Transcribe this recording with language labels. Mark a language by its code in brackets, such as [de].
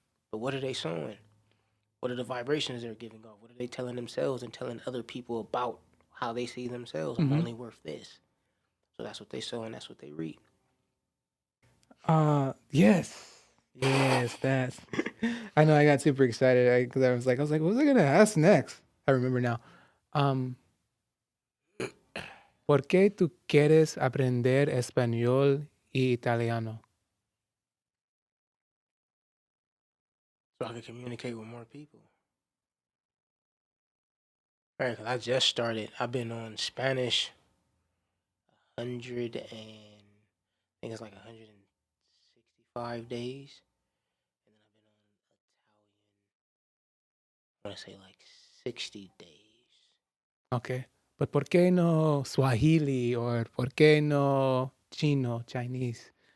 [en] But what are they sowing? What are the vibrations they're giving off? What are they telling themselves and telling other people about how they see themselves? I'm Mm-hmm. only worth this. So that's what they sow and that's what they reap. Yes, that's. I know I got super excited because I was like, what was I gonna ask next? I remember now. [es] ¿Por qué tú quieres aprender español y italiano? [en] So I can communicate with more people. All right, because I just started. I've been on Spanish 100 and I think it's like 165 days. And then I've been on Italian, I want to say like 60 days. Okay. [es] But ¿por qué no Swahili or por qué no Chino, Chinese?